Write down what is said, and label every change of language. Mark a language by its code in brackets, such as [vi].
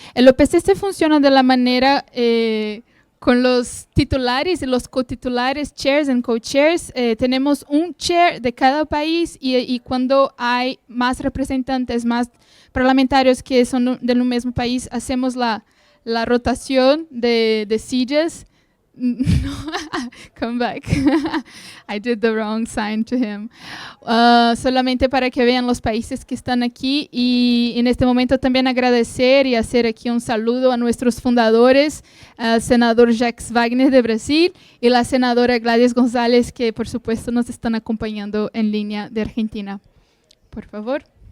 [es] El OPCC funciona de la manera con los titulares y los cotitulares, [en] chairs and co-chairs. [es] Tenemos un chair de cada país y cuando hay más representantes, más parlamentarios que son del mismo país, hacemos la rotación de sillas. [en] No, come back. I did the wrong sign to him. [es] Solamente para que vean los países que están aquí y en este momento también agradecer y hacer aquí un saludo a nuestros fundadores, al senador Jacques Wagner de Brasil y la senadora Gladys González, que por supuesto nos están acompañando en línea de Argentina. Por favor.